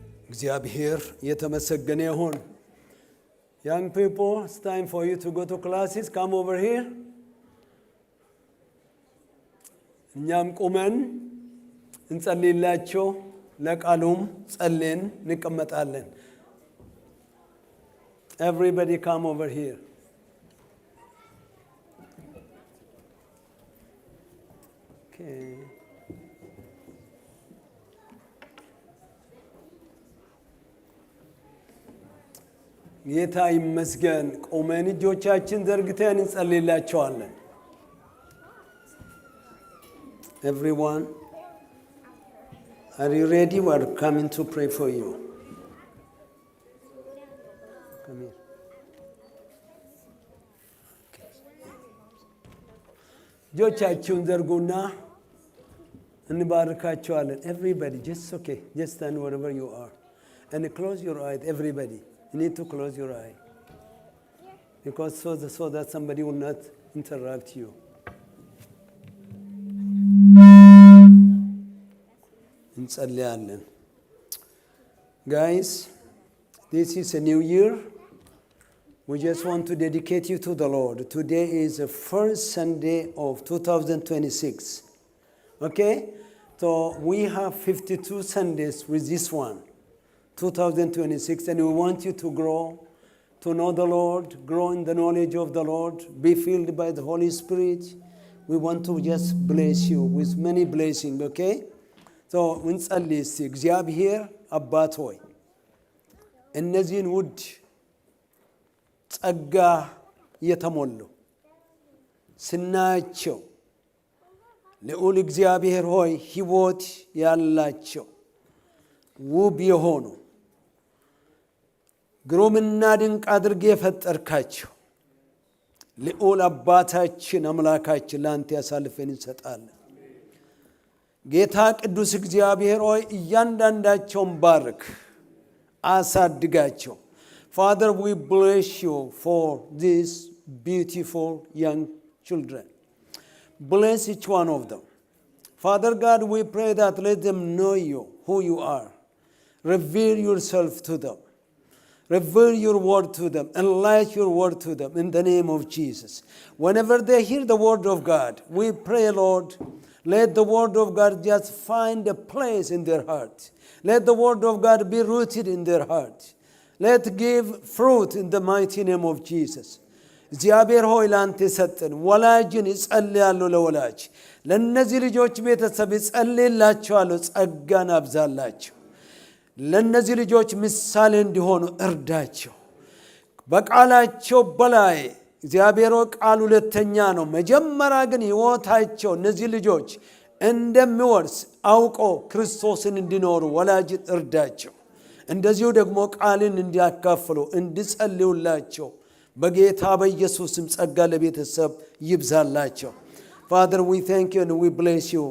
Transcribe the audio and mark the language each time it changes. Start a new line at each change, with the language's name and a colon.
Amharic: እግዚአብሔር የተመሰገነ ይሁን።
English: Young people, it's time for you to go to classes. Come over here.
Amharic: እኛም ቁመን እንጸልይላቸው፣ ለቃሉም ጸልየን እንቀመጣለን።
English: Everybody come over here. Okay.
Amharic: ጌታ ይመስገን። ቆመን እጆቻችን ዘርግተን እንጸልይላቸዋለን።
English: Everyone, are you ready? We are coming to pray for you. Come here.
Amharic: እጆቻችሁን ዘርጉና እንባርካቸዋለን።
English: Everybody, just okay. Just stand wherever you are. And close your eyes, everybody. You need to close your eye. Because so that somebody will not interrupt you.
Amharic: እንጸልያለን.
English: Guys, this is a new year. We just want to dedicate you to the Lord. Today is the first Sunday of 2026. Okay? So we have 52 Sundays with this one, 2026, and we want you to grow, to know the Lord, grow in the knowledge of the Lord, be filled by the Holy Spirit. We want to just bless you with many blessings, okay?
Amharic: So እንጸልይ እስቲ። እግዚአብሔር አባት ሆይ እነዚህን ውድ ጸጋ የተሞሉ ስናያቸው ልዑል እግዚአብሔር ሆይ ሕይወት ያላቸው ውብ የሆኑ ግሩምና ድንቅ አድርጌ የፈጠርካቸው ልዑል አባታችን አምላካችን ለአንተ ያሳልፈን እንሰጣለን። ጌታ ቅዱስ እግዚአብሔር ሆይ እያንዳንዳቸውን ባርክ፣ አሳድጋቸው።
English: Father, we bless you for these beautiful young children. Bless each one of them. Father God, we pray that let them know you, who you are. Reveal yourself to them. Reveal your word to them. Enlighten your word to them in the name of Jesus. Whenever they hear the word of God, we pray, Lord, let the word of God just find a place in their heart. Let the word of God be rooted in their heart. Let give fruit in the mighty name of Jesus.
Amharic: እግዚአብሔር ሆይ ላንተ ሰጠን። ወላጅን እጸልያለሁ ለወላጅ ለነዚህ ልጆች ቤተሰብ እጸልይላቸዋለሁ፣ ጸጋን አብዛላቸው። ለነዚህ ልጆች ምሳሌ እንዲሆኑ እርዳቸው። በቃላቸው በላይ እግዚአብሔር ቃል ሁለተኛ ነው። መጀመሪያ ግን ሕይወታቸው እነዚህ ልጆች እንደሚወርስ አውቆ ክርስቶስን እንዲኖሩ ወላጅን እርዳቸው። እንደዚሁ ደግሞ ቃልን እንዲያካፍሉ እንዲጸልዩላቸው በጌታ በኢየሱስም ጸጋ ለቤተሰብ ይብዛላቸው።
English: Father, we thank you and we bless you.